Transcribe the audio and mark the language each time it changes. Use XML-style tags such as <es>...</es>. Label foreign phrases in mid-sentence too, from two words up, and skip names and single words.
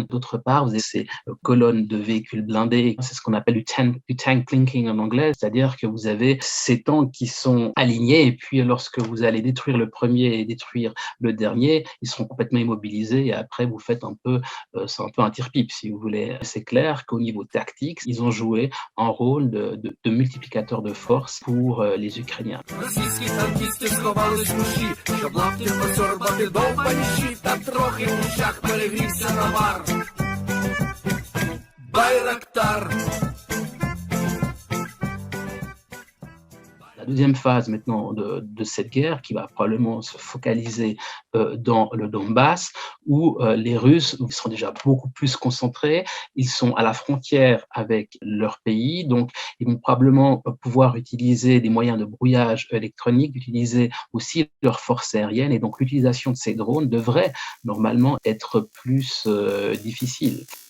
<fr>D'autre part, vous avez ces colonnes de véhicules blindés, c'est ce qu'on appelle du</fr> <en>tank clinking</en> <fr>en anglais, c'est-à-dire que vous avez ces tanks qui sont alignés et puis lorsque vous allez détruire le premier et détruire le dernier, ils seront complètement immobilisés et après vous faites c'est un peu un tir-pipe si vous voulez. C'est clair qu'au niveau tactique, ils ont joué un rôle de multiplicateur de force pour les Ukrainiens.</fr> <uk>Російські танкісти сховались в уші, щоб лапті посьорбати довбані щі, та трохи в ушах перегрівся навар. Байрактар.</uk> <fr>La deuxième phase maintenant de cette guerre qui va probablement se focaliser dans le Donbass où les Russes sont déjà beaucoup plus concentrés, ils sont à la frontière avec leur pays, donc ils vont probablement pouvoir utiliser des moyens de brouillage électronique, utiliser aussi leurs forces aériennes et donc l'utilisation de ces drones devrait normalement être plus difficile.</fr>